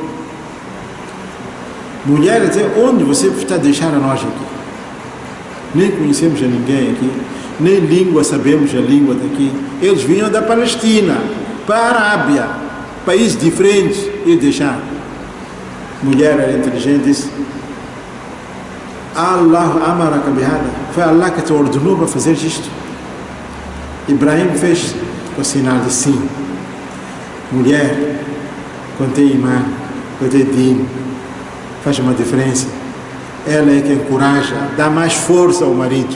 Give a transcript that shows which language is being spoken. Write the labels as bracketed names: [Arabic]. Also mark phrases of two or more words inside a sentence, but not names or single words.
[Portuguese] Mulher a dizer, onde você está a deixar a nós aqui? Nem conhecemos a ninguém aqui, nem língua sabemos a língua daqui. Eles vinham da Palestina para a Arábia, países diferentes, e deixar. Mulher era inteligente, disse, [Arabic] الله أمرك بهذا, [Portuguese] foi Allah que te ordenou para fazer isto. Ibrahim fez o sinal de sim. Mulher, quando tem imã, quando tem din, faz uma diferença. Ela é que encoraja, dá mais força ao marido.